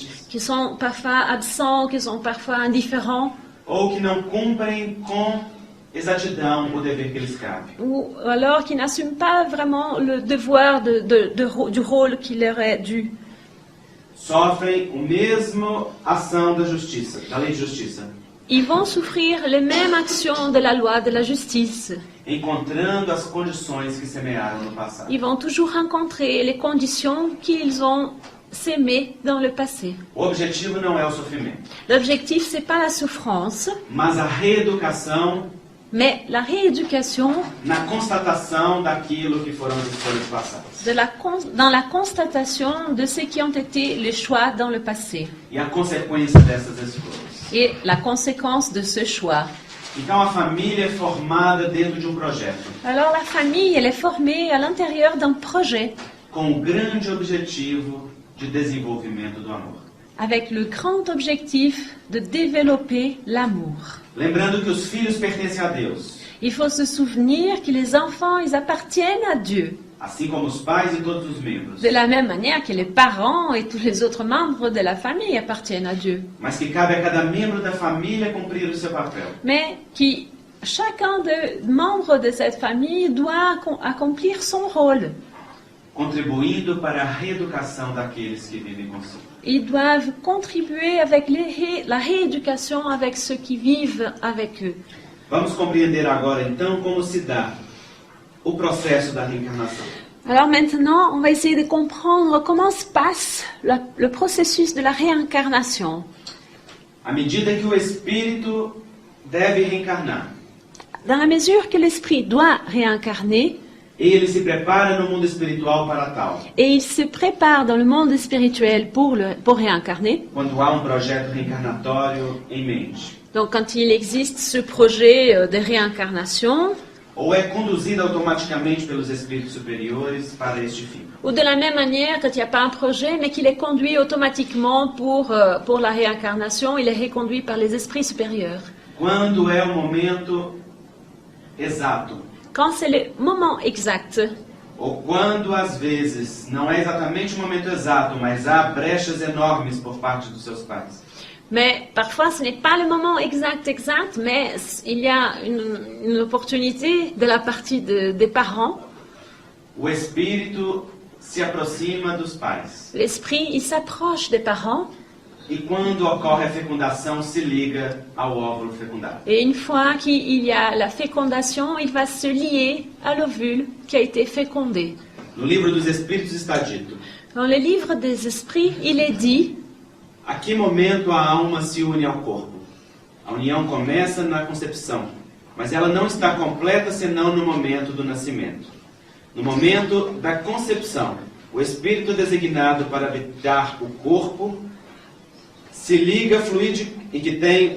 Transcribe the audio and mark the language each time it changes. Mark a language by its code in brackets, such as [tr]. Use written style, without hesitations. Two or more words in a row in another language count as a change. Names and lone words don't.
[fr] qui sont parfois absents, qui sont parfois indifférents, [pt] ou que não cumprem com exatidão o dever que lhes cabe. [fr] ou alors qui n'assument pas vraiment le devoir du rôle qui leur est dû. [pt] Sofrem o mesmo ação da justiça, da lei de justiça, [fr] Ils vont souffrir les mêmes actions de la loi de la justice. [pt] encontrando as condições que semearam no passado. [fr] Ils vont toujours rencontrer les conditions qu'ils ont sémées dans le passé. [pt] O objetivo não é o sofrimento, [fr] L'objectif, c'est pas la souffrance, [pt] mas a reeducação [fr] mais la rééducation [pt] na constatação daquilo que foram as escolhas passadas. [fr] dans la constatation de ce qui ont été les choix dans le passé [pt] E a consequência dessas escolhas. [fr] et la conséquence de ce choix. [pt] Então a família é formada dentro de um projeto, [fr] Alors la famille, elle est formée à l'intérieur d'un projet [pt] com o grande objetivo de desenvolvimento do amor. [fr] avec le grand objectif de développer l'amour. [pt] Lembrando que os filhos pertencem a Deus, [fr] Il faut se souvenir que les enfants, ils appartiennent à Dieu. [pt] assim como os pais e todos os membros, [fr] De la même manière que les parents et tous les autres membres de la famille appartiennent à Dieu. [pt] mas que cabe a cada membro da família cumprir o seu papel, [fr] Mais qui, chacun des membres de cette famille doit accomplir son rôle. [pt] contribuindo para a reeducação daqueles que vivem consigo. [fr] Ils doivent contribuer avec la rééducation avec ceux qui vivent avec eux. [pt] Vamos compreender agora então como se dá o processo da reencarnação. [fr] Alors maintenant, on va essayer de comprendre comment se passe le processus de la réincarnation. [pt] À medida que o espírito deve reencarnar, [fr] Dans la mesure que l'esprit doit réincarner, [pt] ele se prepara no mundo espiritual para tal. [fr] et il se prépare dans le monde spirituel pour réincarner. [pt] Quando há um projeto reencarnatório em mente, [fr] Donc quand il existe ce projet de réincarnation, [pt] ou é conduzido automaticamente pelos espíritos superiores para este fim. [fr] ou de la même manière, quand il n'y a pas un projet, mais qu'il est conduit automatiquement pour la réincarnation, il est reconduit par les esprits supérieurs. [pt] Quando é o momento exato, [fr] Quand c'est le moment exact, [pt] ou quando às vezes não é exatamente o momento exato, mas há brechas enormes por parte dos seus pais. [fr] mais parfois ce n'est pas le moment exact, mais il y a une opportunité de la partie des parents. [pt] O espírito se aproxima dos pais. [fr] L'esprit, il s'approche des parents, [pt] E quando ocorre a fecundação, se liga ao óvulo fecundado. [fr] et une fois qu'il y a la fécondation, il va se lier à l'ovule qui a été fécondé. [pt] No livro dos Espíritos está dito: [fr] Dans le livre des esprits, il est dit: [pt] a que momento a alma se une ao corpo? A união começa na concepção, mas ela não está completa senão no momento do nascimento. No momento da concepção, o espírito designado para habitar o corpo se liga fluidico e que tem